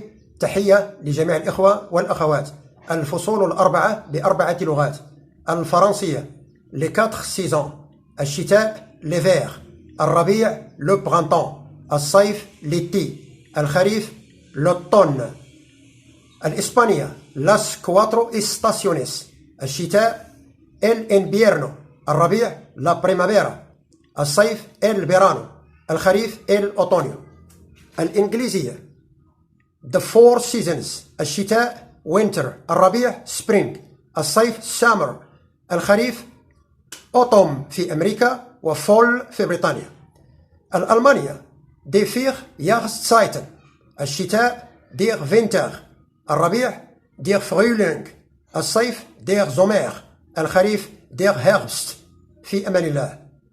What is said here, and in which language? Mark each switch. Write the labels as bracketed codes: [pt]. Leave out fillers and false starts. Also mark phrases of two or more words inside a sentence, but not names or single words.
[ar] تحية لجميع الإخوة والأخوات. الفصول الأربعة ب4 لغات: الفرنسية [fr] les 4 saisons، [ar] الشتاء [fr] l'hiver، [ar] الربيع [fr] le printemps، [ar] الصيف [fr] l'été، [ar] الخريف [fr] l'automne، [ar] الإسبانية [es] las 4 estaciones، [ar] الشتاء [es] el invierno، [ar] الربيع [es] la primavera، [ar] الصيف [es] el verano، [ar] الخريف [es] el otoño. [en] الإنجليزية the 4 seasons، [ar] الشتاء winter، الربيع spring، الصيف summer، الخريف autumn في أمريكا وفول في بريطانيا. [de] الألمانية die 4 Jahreszeiten، الشتاء der Winter، الربيع der Frühling، الصيف der Sommer، الخريف der Herbst. [ar] في أمان الله.